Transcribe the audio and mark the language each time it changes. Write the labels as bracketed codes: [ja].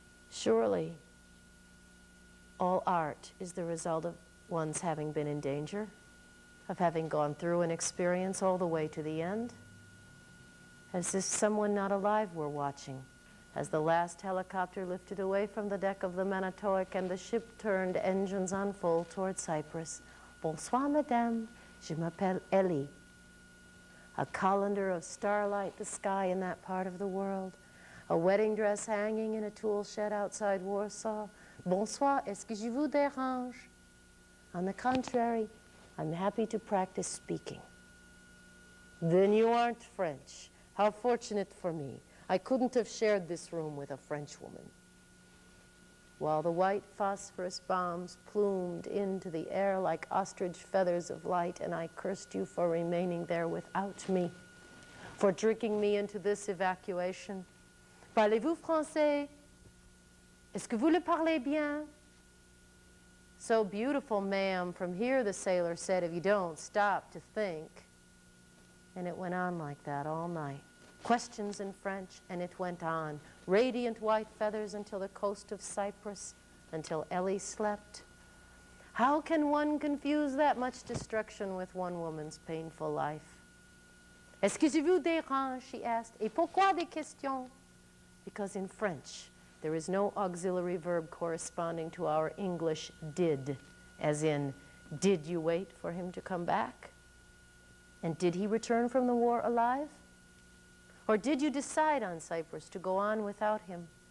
[en] Surely, all art is the result of one's having been in danger, of having gone through an experience all the way to the end. As if someone not alive were watching, as the last helicopter lifted away from the deck of the Manitowoc and the ship turned engines on full toward Cyprus. [fr] Bonsoir, madame, je m'appelle Ellie. [en] A colander of starlight, the sky in that part of the world. A wedding dress hanging in a tool shed outside Warsaw. [fr] Bonsoir, est-ce que je vous dérange? [en] On the contrary, I'm happy to practice speaking. Then you aren't French. How fortunate for me. I couldn't have shared this room with a Frenchwoman. While the white phosphorus bombs plumed into the air like ostrich feathers of light, and I cursed you for remaining there without me, for tricking me into this evacuation. [fr] Parlez-vous français? Est-ce que vous le parlez bien? [en] So beautiful, ma'am, from here, the sailor said, if you don't stop to think. And it went on like that all night. Questions in French, and it went on. Radiant white feathers until the coast of Cyprus, until Ellie slept. How can one confuse that much destruction with one woman's painful life? [fr] Est-ce que je vous dérange, [en] she asked. [fr] Et pourquoi des questions? [en] Because in French, there is no auxiliary verb corresponding to our English did, as in, did you wait for him to come back? And did he return from the war alive? Or did you decide on Cyprus to go on without him?